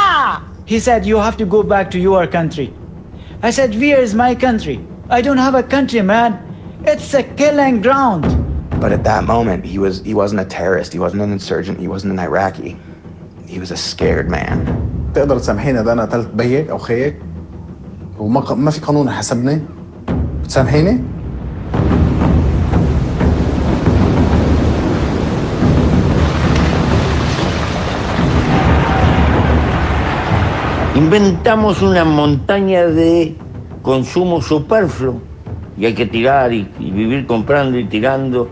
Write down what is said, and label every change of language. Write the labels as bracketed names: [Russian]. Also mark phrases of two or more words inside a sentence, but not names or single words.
[English] He said, "You have to go back to your country." I said, "Where is my country? I don't have a country, man. It's a killing ground." But at that moment, he wasn't a terrorist. He wasn't an insurgent. He wasn't an Iraqi. He was a scared man. [Arabic] تقدر تسامحيني ده انا قتلت بيك او خيك وما في قانون حسبني بتسامحيني؟ [Spanish] Inventamos una montaña de consumo superfluo y hay que tirar y vivir comprando y tirando.